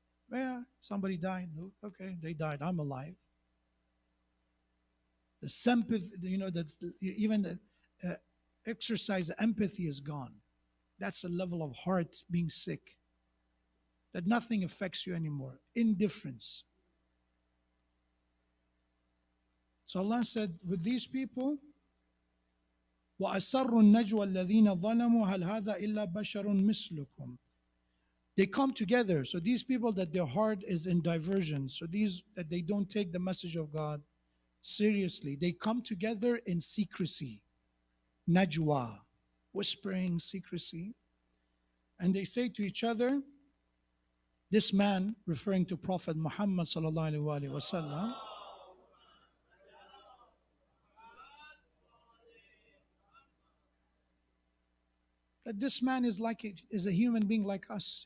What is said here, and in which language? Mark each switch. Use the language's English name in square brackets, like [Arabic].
[English] Yeah, somebody died. Okay, they died. I'm alive. The sympathy, you know, that even the exercise empathy is gone. That's a level of heart being sick. That nothing affects you anymore. Indifference. So Allah said, with these people, [Arabic] وَأَسَرُّ النَّجْوَى الَّذِينَ ظَلَمُوا هَلْ هَذَا إِلَّا بَشَرٌ مِثْلُكُمْ. [English] They come together. So these people that their heart is in diversion, so these that they don't take the message of God seriously, they come together in secrecy. Najwa, whispering secrecy. And they say to each other, this man, referring to Prophet Muhammad [Arabic] sallallahu alaihi wasallam, [English] that this man is a human being like us.